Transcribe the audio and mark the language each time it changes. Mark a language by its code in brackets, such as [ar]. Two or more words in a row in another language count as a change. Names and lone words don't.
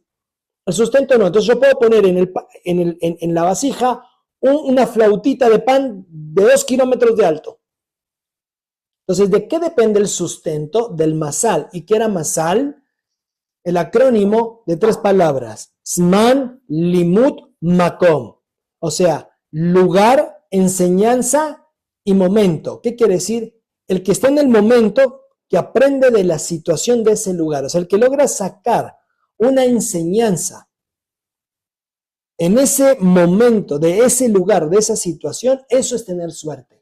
[es] El sustento no. Entonces yo puedo poner en la vasija una flautita de pan de 2 kilómetros de alto. Entonces, ¿de qué depende el sustento? Del masal. ¿Y qué era masal? El acrónimo de 3 palabras. [he] זמן, לימוד, מקום. [es] O sea, lugar, enseñanza y momento. ¿Qué quiere decir? El que está en el momento, que aprende de la situación de ese lugar. O sea, el que logra sacar una enseñanza en ese momento, de ese lugar, de esa situación, eso es tener suerte.